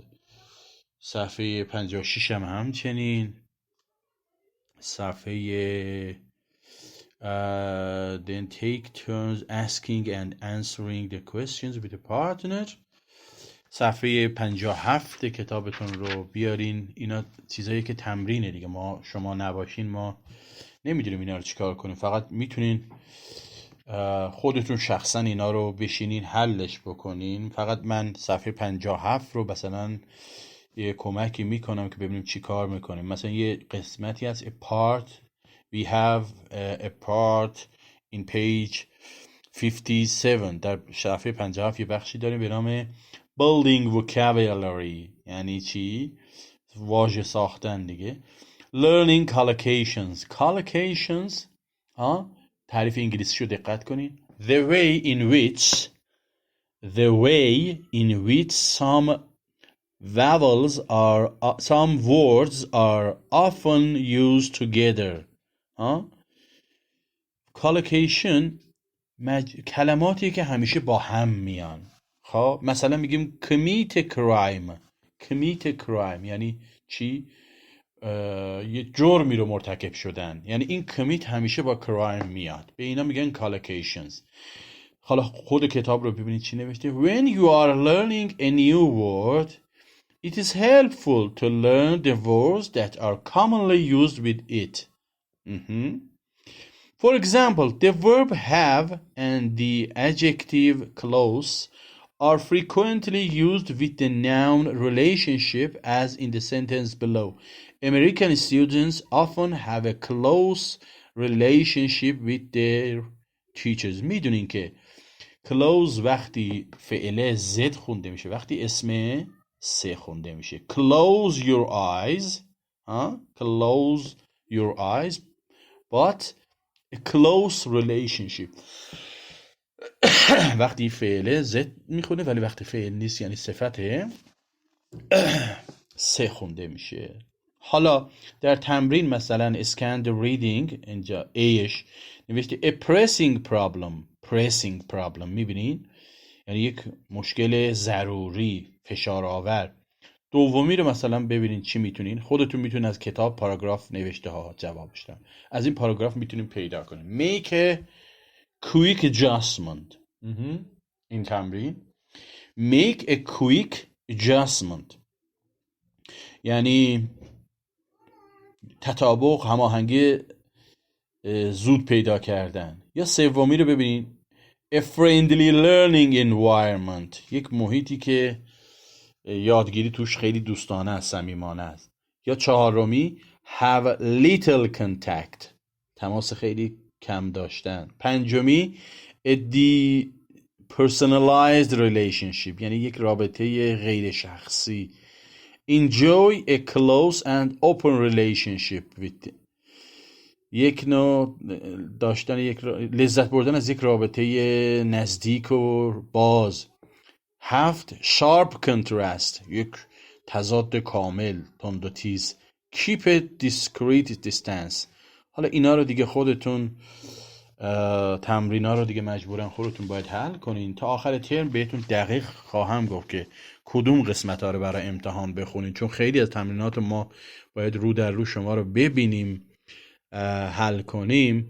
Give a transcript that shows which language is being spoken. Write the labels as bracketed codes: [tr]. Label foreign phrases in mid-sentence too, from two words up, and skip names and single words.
[fa] صفحه 56 هم همچنین. [en] صفحه then take turns asking and answering the questions with a partner. [fa] صفحه 57 کتابتون رو بیارین. اینا چیزایی که تمرینه دیگه. شما نباشین ما نمیدونیم اینا رو چیکار کنیم. فقط میتونین خودتون شخصا اینا رو بشینین حلش بکنین. فقط من صفحه 57 رو مثلا یه کمکی میکنم که ببینیم چی کار میکنیم. مثلا یه قسمتی هست [en] a part we have a part in page 57 [fa] در صفحه 57 یه بخشی داریم به نام [en] building vocabulary. [fa] یعنی چی؟ واژه ساختن دیگه. [en] learning collocations [fa] تعریف انگلیسی رو دقت کنین. [en] the way in which some words are often used together. [fa] collocation کلماتی که همیشه با هم میان. خب مثلا میگیم [en] commit a crime [fa] یعنی چی؟ یه جرمی رو مرتکب شدن. یعنی این commit همیشه با crime میاد. به اینا میگن collocations. حالا خود کتاب رو ببینید چی نوشته. [en] When you are learning a new word, it is helpful to learn the words that are commonly used with it. For example, the verb have and the adjective clause are frequently used with the noun relationship as in the sentence below. American students often have a close relationship with their teachers. [fa] میدونین که close وقتی فعل زد خونده میشه، وقتی اسم سه خونده میشه. [en] Close your eyes close your eyes but a close relationship [fa] وقتی فعل زد میخونه ولی وقتی فعل نیست یعنی صفته سه خونده میشه. حالا در تمرین مثلا [en] scan the reading [fa] اینجا ایش نوشته [en] a pressing problem [fa] میبینین یعنی یک مشکل ضروری فشار آور. دومی رو مثلا ببینین چی میتونین خودتون میتونین از کتاب پاراگراف نوشته ها جوابش دادن. از این پاراگراف میتونین پیدا کنین. [en] make a quick adjustment. [fa] این تمرین [en] make a quick adjustment [fa] یعنی تطابق، هماهنگی زود پیدا کردن. یا سومی رو ببینین [en] a friendly learning environment [fa] یک محیطی که یادگیری توش خیلی دوستانه است، صمیمانه است. یا چهارمی [en] have little contact [fa] تماس خیلی کم داشتن. پنجمی [en] a depersonalized relationship [fa] یعنی یک رابطه غیر شخصی. [en] enjoy a close and open relationship with [fa] یک نوع داشتن لذت بردن از یک رابطه نزدیک و باز. هفت [en] sharp contrast [fa] یک تضاد کامل، تند و تیز. [en] keep a discrete distance. [fa] حالا اینا رو دیگه خودتون تمرینا رو دیگه مجبورن خودتون باید حل کنین. تا آخر ترم بهتون دقیق خواهم گفت که کدوم قسمت ها رو برای امتحان بخونین، چون خیلی از تمرینات ما باید رو در رو شما رو ببینیم حل کنیم.